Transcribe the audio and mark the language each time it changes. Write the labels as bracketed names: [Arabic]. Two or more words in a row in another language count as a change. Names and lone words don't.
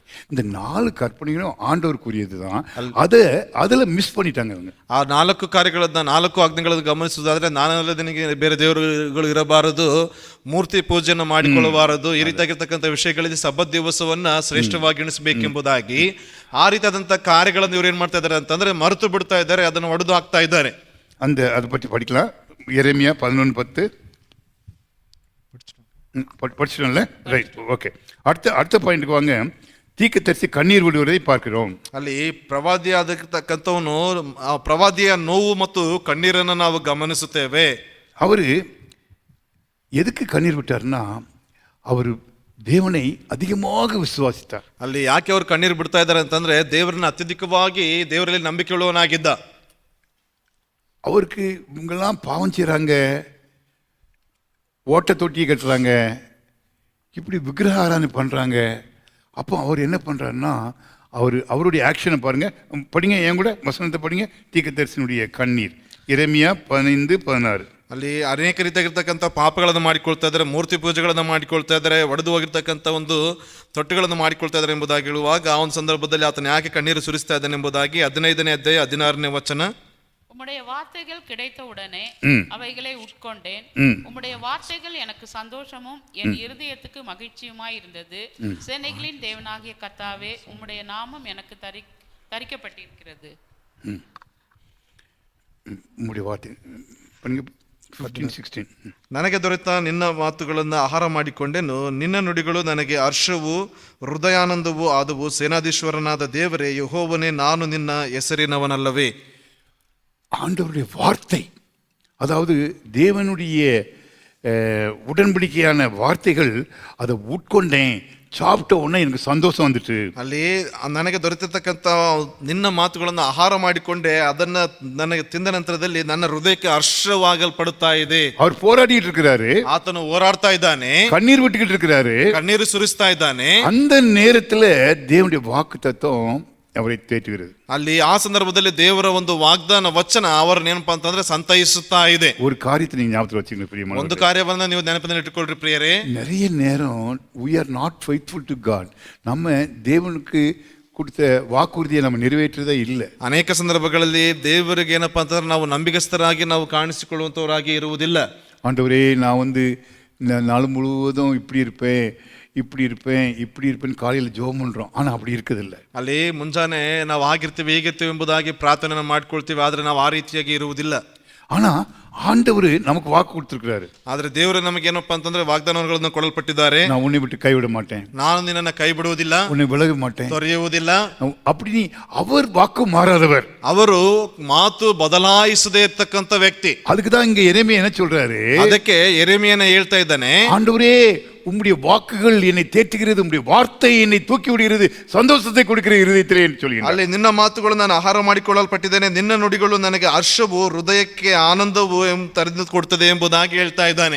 [Tamil] இந்த 4 கற்பனைகளும் ஆண்டவருக்குரியது தான். அதில் மிஸ் பண்ணிட்டாங்க அவங்க. [Kannada] ಆ 4 ಕಾರ್ಯಗಳನ್ನ 4 ಆಜ್ಞೆಗಳನ್ನು ಗಮನಿಸುವುದಾದ್ರೆ ನಾನಲ್ಲದೆ ನಿನಗೆ ಬೇರೆ ದೇವರುಗಳು ಇರಬಾರದು, ಮೂರ್ತಿ ಪೂಜೆಯನ್ನು ಮಾಡಿಕೊಳ್ಳಬಾರದು, ಈ ರೀತಿಯಾಗಿರ್ತಕ್ಕಂಥ ವಿಷಯಗಳಲ್ಲಿ ಸಬ್ಬತ್ ದಿವಸವನ್ನ ಶ್ರೇಷ್ಠವಾಗಿ ಎಣಿಸಬೇಕೆಂಬುದಾಗಿ ಆ ರೀತಿಯಾದಂಥ ಕಾರ್ಯಗಳನ್ನು ಇವ್ರು ಏನ್ ಮಾಡ್ತಾ ಇದ್ದಾರೆ ಅಂತಂದ್ರೆ ಮರೆತು ಬಿಡ್ತಾ ಇದ್ದಾರೆ, ಅದನ್ನು ಒಡೆದು ಹಾಕ್ತಾ ಇದ್ದಾರೆ. [Tamil] அதை பற்றி படிக்கலாம். எரேமியா 11:10 படிச்சிட்டோம்ல, ரைட், ஓகே. அடுத்த பாயிண்ட்க்கு வாங்க. தீர்க்கதரிசி கண்ணீர் விடுவதை பார்க்கிறோம். [Kannada] ಅಲ್ಲಿ ಪ್ರವಾದಿಯಾಗಿರ್ತಕ್ಕಂಥವನು ಆ ಪ್ರವಾದಿಯ ನೋವು ಮತ್ತು ಕಣ್ಣೀರನ್ನು ನಾವು ಗಮನಿಸುತ್ತೇವೆ. [Tamil] அவரு எதுக்கு கண்ணீர் விட்டார்னா அவர் தேவனை அதிகமாக விசுவாசித்தார். [Kannada] ಅಲ್ಲಿ ಯಾಕೆ ಅವ್ರು ಕಣ್ಣೀರು ಬಿಡ್ತಾ ಇದ್ದಾರೆ ಅಂತಂದ್ರೆ ದೇವರನ್ನ ಅತ್ಯಧಿಕವಾಗಿ ದೇವರಲ್ಲಿ ನಂಬಿಕೆ ಉಳ್ಳವನಾಗಿದ್ದ. [Tamil] அவருக்கு இவங்கெல்லாம் பாவம் செய்கிறாங்க, ஓட்ட தொட்டியை கட்டுறாங்க, இப்படி விக்கிரக ஆராதனை பண்ணுறாங்க. அப்போ அவர் என்ன பண்ணுறாருன்னா அவருடைய ஆக்ஷனை பாருங்க, படிங்க, என் கூட வசனத்தை படிங்க. தீர்க்கதரிசியினுடைய கண்ணீர், எரேமியா 15:16. [Kannada] ಅಲ್ಲಿ ಅನೇಕ ರೀತಿಯಾಗಿರ್ತಕ್ಕಂಥ ಪಾಪಗಳನ್ನು ಮಾಡಿಕೊಳ್ತಾ ಇದ್ದಾರೆ, ಮೂರ್ತಿ ಪೂಜೆಗಳನ್ನು ಮಾಡಿಕೊಳ್ತಾ ಇದ್ದಾರೆ, ಒಡೆದು ಹೋಗಿರ್ತಕ್ಕಂಥ ಒಂದು ತೊಟ್ಟೆಗಳನ್ನು ಮಾಡಿಕೊಳ್ತಾ ಇದ್ದಾರೆ ಎಂಬುದಾಗಿ ಹೇಳುವಾಗ ಆ ಒಂದು ಸಂದರ್ಭದಲ್ಲಿ ಆತನ ಯಾಕೆ ಕಣ್ಣೀರು ಸುರಿಸ್ತಾ ಇದ್ದಾನೆ ಎಂಬುದಾಗಿ 15ನೇ ಅಧ್ಯಾಯ 16ನೇ ವಚನ. [Tamil] உம்முடைய வார்த்தைகள் கிடைத்த உடனே அவைகளை உட்கொண்டேன். உம்முடைய வார்த்தைகள் எனக்கு சந்தோஷமும் என் இருதயத்துக்கு மகிழ்ச்சியுமாய் இருந்தது. சேனைகளின் தேவனாகிய கர்த்தாவே, உம்முடைய நாமம் எனக்கு தரிக்கப்பட்டிருக்கிறது. உம்முடைய வார்த்தை 15:16. [Kannada] ನನಗೆ ದೊರೆತ ನಿನ್ನ ಮಾತುಗಳನ್ನು ಆಹಾರ ಮಾಡಿಕೊಂಡೆನು, ನಿನ್ನ ನುಡಿಗಳು ನನಗೆ ಹರ್ಷವೂ ಹೃದಯಾನಂದವೂ ಆದವು. ಸೇನಾಧೀಶ್ವರನಾದ ದೇವರೇ ಯೆಹೋವನೇ, ನಾನು ನಿನ್ನ ಹೆಸರಿನವನಲ್ಲವೇ. [Tamil] ஆண்டவருடைய வார்த்தை, அதாவது தேவனுடைய உடன்படிக்கையான வார்த்தைகள், அதை உட்கொண்டேன், சாப்பிட்ட உடனே எனக்கு சந்தோஷம் வந்துட்டு. [Kannada] ಅಲ್ಲಿ ನನಗೆ ದೊರೆತಿರ್ತಕ್ಕಂಥ ನಿನ್ನ ಮಾತುಗಳನ್ನು ಆಹಾರ ಮಾಡಿಕೊಂಡೆ, ಅದನ್ನ ನನಗೆ ತಿಂದ ನಂತರದಲ್ಲಿ ನನ್ನ ಹೃದಯಕ್ಕೆ ಹರ್ಷವಾಗಲ್ಪಡುತ್ತಾ ಇದೆ. [Tamil] அவர் போராடிட்டு இருக்கிறாரு, [Kannada] ಆತನು ಹೋರಾಡ್ತಾ ಇದ್ದಾನೆ, [Tamil] கண்ணீர் விட்டுக்கிட்டு இருக்கிறாரு, [Kannada] ಕಣ್ಣೀರು ಸುರಿಸ್ತಾ ಇದ್ದಾನೆ. [Tamil] அந்த நேரத்துல தேவனுடைய வாக்கு தத்துவம் அவரை தேற்றுகிறது. [Kannada] ಅಲ್ಲಿ ಆ ಸಂದರ್ಭದಲ್ಲಿ ದೇವರ ಒಂದು ವಾಗ್ದಾನ ವಚನ ಅವರನ್ನ ಏನಪ್ಪಾ ಅಂತಂದ್ರೆ ಸಂತೈಸುತ್ತಾ ಇದೆ. [Tamil] ஒரு காரியத்தை நீங்க ஞாபகத்துல வச்சுக்கணும் பிரியமான. [Kannada] ಒಂದು ಕಾರ್ಯವನ್ನ ನೀವು ನೆನಪಿನಲ್ಲಿ ಇಟ್ಟುಕೊಳ್ಳ್ರಿ ಪ್ರಿಯರೇ. [Tamil] நிறைய நேரம் [English] we are not faithful to God. [Tamil] நம்ம தேவனுக்கு கொடுத்த வாக்குறுதியை நம்ம நிறைவேற்றதே இல்லை. [Kannada] ಅನೇಕ ಸಂದರ್ಭಗಳಲ್ಲಿ ದೇವರಿಗೆ ಏನಪ್ಪಾ ಅಂತಂದ್ರೆ ನಾವು ನಂಬಿಗಸ್ತರಾಗಿ ನಾವು ಕಾಣಿಸಿಕೊಳ್ಳುವಂತವರಾಗಿ ಇರುವುದಿಲ್ಲ. [Tamil] ஆண்டவரே, நான் நாள் முழுவதும் இப்படி இருப்பேன், இப்படி இருப்பேன் காலையில் ஜெபம் பண்றோம், ஆனா அப்படி இருக்குதில்ல. [Kannada] ಅಲ್ಲಿ ಮುಂಜಾನೆ ನಾವು ಆಗಿರ್ತೀವಿ ಹೀಗಿರ್ತೀವಿ ಎಂಬುದಾಗಿ ಪ್ರಾರ್ಥನೆ ಮಾಡ್ಕೊಳ್ತೀವಿ, ಆದ್ರೆ ನಾವು ಆ ರೀತಿಯಾಗಿ ಇರುವುದಿಲ್ಲ. [Tamil] ஆனா ஆண்டவர் நமக்கு வாக்கு கொடுத்திருக்கிறாரு. [Kannada] ಆದ್ರೆ ದೇವರು ನಮಗೆ ಏನಪ್ಪಾ ಅಂತಂದ್ರೆ ವಾಗ್ದಾನಗಳನ್ನು ಕೊಡಲ್ಪಟ್ಟಿದ್ದಾರೆ. [Tamil] நான் உன்னை விட்டு கைவிட மாட்டேன், [Kannada] ನಾನು ನಿನ್ನನ್ನು ಕೈ ಬಿಡುವುದಿಲ್ಲ, [Tamil] உன்னை விலக மாட்டேன், [Kannada] ತೊರೆಯುವುದಿಲ್ಲ. [Tamil] அப்படி அவர் வாக்கு மாறாதவர். [Kannada] ಅವರು ಮಾತು ಬದಲಾಯಿಸದೇ ಇರ್ತಕ್ಕಂಥ ವ್ಯಕ್ತಿ. [Tamil] அதுக்கு தான் இங்க எரேமியா என்ன சொல்றாரு, [Kannada] ಅದಕ್ಕೆ ಯೆರೆಮೀಯನ ಹೇಳ್ತಾ ಇದ್ದಾನೆ, [Tamil] ஆண்டவரே உம்முடைய வாக்குகள் என்னை தேற்றுகிறது, உம்முடைய வார்த்தை என்னை தூக்கி விடுகிறது, சந்தோஷத்தை கொடுக்கிற இருதயத்திலே என்று சொல்கிறார். [Kannada] ಅಲ್ಲಿ ನಿನ್ನ ಮಾತುಗಳು ನಾನು ಆಹಾರ ಮಾಡಿಕೊಳ್ಳಲ್ಪಟ್ಟಿದ್ದೇನೆ, ನಿನ್ನ ನುಡಿಗಳು ನನಗೆ ಹರ್ಷವು ಹೃದಯಕ್ಕೆ ಆನಂದವು ತರಿದು ಕೊಡ್ತದೆ ಎಂಬುದಾಗಿ ಹೇಳ್ತಾ ಇದ್ದಾನೆ.